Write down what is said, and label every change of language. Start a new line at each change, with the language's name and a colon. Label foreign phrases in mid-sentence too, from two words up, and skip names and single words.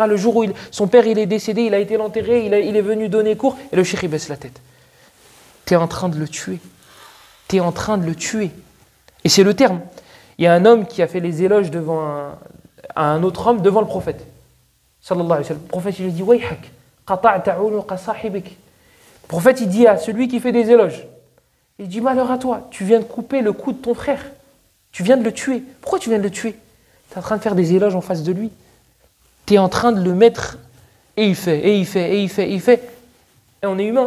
French: Le jour où son père il est décédé, il a été l'enterrer, il est venu donner cours, et le cheikh il baisse la tête. Tu es en train de le tuer. Tu es en train de le tuer. Et c'est le terme. Il y a un homme qui a fait les éloges à un autre homme devant le prophète.
Arabic: صلى الله عليه وسلم.
French: Le prophète il lui dit,
Arabic: ويحك، قطعت عنق صاحبك.
French: Le prophète il dit à celui qui fait des éloges, il dit, malheur à toi, tu viens de couper le cou de ton frère. Tu viens de le tuer. Pourquoi tu viens de le tuer? Tu es en train de faire des éloges en face de lui. Tu es en train de le mettre, et il fait, et il fait, et il fait, et il fait. Et on est humain.